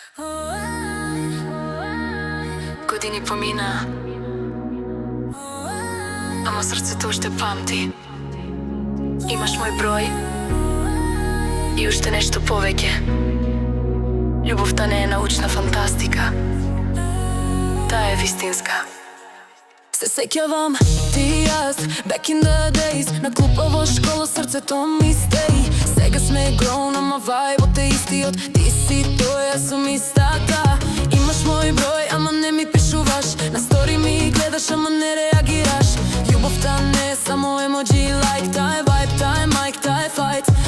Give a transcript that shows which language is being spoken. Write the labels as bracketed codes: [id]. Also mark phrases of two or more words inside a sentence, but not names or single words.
[mk] Години помина, ама срцето уште памти. Имаш мој број и уште нешто повеќе. Љубовта не е научна фантастика, таа е вистинска. Се сеќавам ти и јас, [en] back in the days, [mk] на клупа во школа срцето ми стеи. Сега сме grown, ама вајбот е истиот. Ти си тој, јас сум истата. Имаш мој број, ама не ми пишуваш. На стори ми гледаш, ама не реагираш. Љубовта не е само емоджи, лайк, таа е вајб, таа е майк, таа е фајт.